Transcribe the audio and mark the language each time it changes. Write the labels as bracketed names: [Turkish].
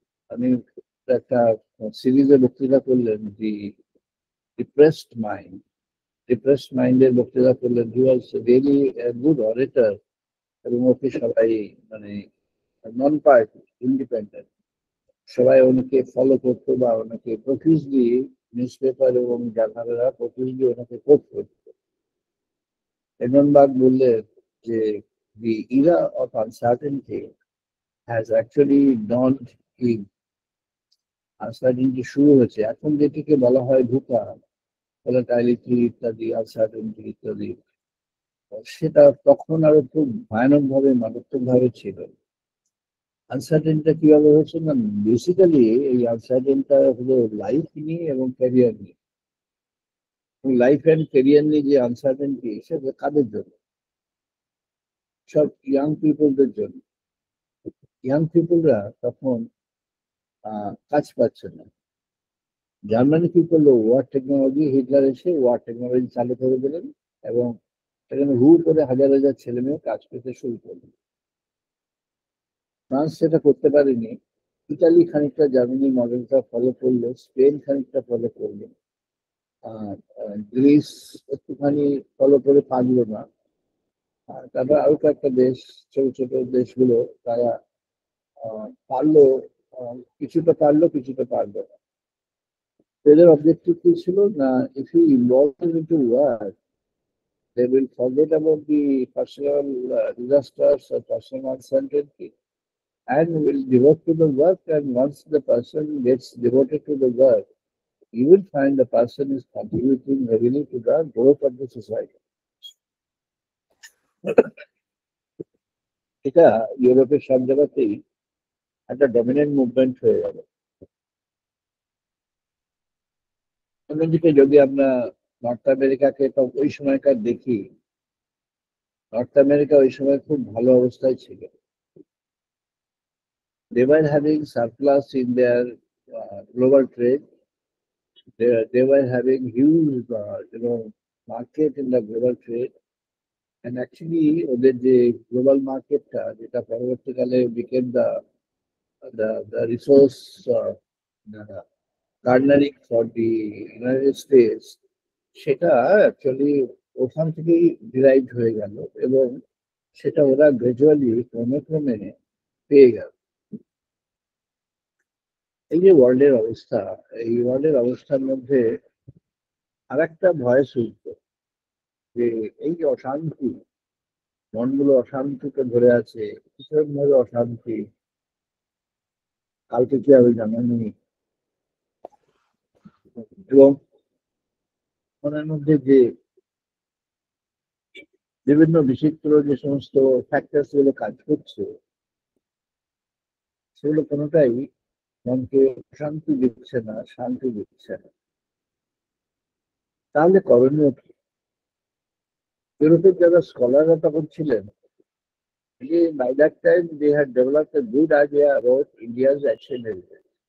[Bangla] আমি একটা সিরিজে বক্তৃতা করলেন, দি ডিপ্রেসড মাইন্ড, ডিপ্রেসড মাইন্ডের বক্তৃতা করলেন। [English] he was really good orator, [Bangla] এবং ওকে সবাই মানে নন পার্টি, ইন্ডিপেন্ডেন্ট, সবাই ওনাকে ফলো করতো, বা ওনাকে প্রফিউজলি নিউজ পেপার এবং জার্নালেরা প্রফিউজলি ওনাকে কোট করতো। এডমন্ড বার্ক বললেন যে [English] the era of uncertainty has actually dawned in, [Bangla] uncertainty শুরু হয়েছে। এখন যেটিকে বলা হয় ধোঁকা, ভোলাটাইলিটি ইত্যাদি, আনসার্টেনটি ইত্যাদি, সেটা তখন আরো খুব ভয়ানক ভাবে, মারাত্মক ভাবে ছিল। আনসার্টেনটা কিভাবে হচ্ছে না, বেসিক্যালি এই আনসার্টেনটা হলো লাইফ নিয়ে এবং ক্যারিয়ার নিয়ে। লাইফ অ্যান্ড ক্যারিয়ার নিয়ে যে আনসার্টেনটি, সেটা কাদের জন্য? সব ইয়াং পিপলদের জন্য। ইয়াং পিপলরা তখন কাজ পাচ্ছে না। জার্মানি কি করলো, ওয়ার টেকনোলজি, হিটলার এসে ওয়ার টেকনোলজি চালু করে দিলেন, এবং সেখানে হু করে হাজার হাজার ছেলে মেয়ে কাজ পেতে শুরু করলো। ফ্রান্স সেটা করতে পারেনি। ইটালি খানিকটা জার্মানির মডেলটা ফলো করলো, স্পেন খানিকটা ফলো করলো, আর গ্রিস একটুখানি ফলো করে পারলো না। আর তারপর আরো কয়েকটা দেশ, ছোট ছোট দেশগুলো, তারা পারলো, কিছুটা পারলো, কিছুটা পারলো না। এদের অবজেক্টিভ কি ছিল না, [English] If you involve into war, they will forget about the personal disasters or personal uncertainty, and will devote to the work. And once the person gets devoted to the work, you will find the person is contributing heavily to the growth of the society. [Bangla] এটা ইউরোপের সব জায়গাতেই একটা dominant movement হয়ে গেল। অন্যদিকে যদি আমরা নর্থ আমেরিকাকে তো ওই সময়কার দেখি, নর্থ আমেরিকা ওই সময় খুব ভালো অবস্থায় ছিল। [English] They were having surplus in their global trade. They were having huge, market in the global trade. And actually, [Bangla] ওদের যে global marketটা, যেটা পরবর্তীকালে [English] became the resource garnering for the United States, [Bangla] সেটা অ্যাকচুয়ালি ওখান থেকেই ডিরাইভড হয়ে গেল, এবং সেটা ওরা গ্রাজুয়ালি ক্রমে ক্রমে পেয়ে গেল। এই যে ওয়ার্ল্ডের অবস্থা, এই ওয়ার্ল্ডের অবস্থার মধ্যে আর একটা ভয়েস উঠত, যে এই যে অশান্তি, মনগুলো অশান্তিতে ধরে আছে, কিসের ভাবে অশান্তি, কালকে কি হবে জানা নেই। এবং মনের মধ্যে যে বিভিন্ন বিচিত্র যে সমস্ত ফ্যাক্টরস গুলো কাজ করছে, সেগুলো কোনোটাই মনকে শান্তি দিচ্ছে না, শান্তি দিচ্ছে না। তাহলে করণীয় কি? ইউরোপের যারা স্কলাররা তখন ছিলেন, [English] by that time they had developed a good idea about India's ancient heritage.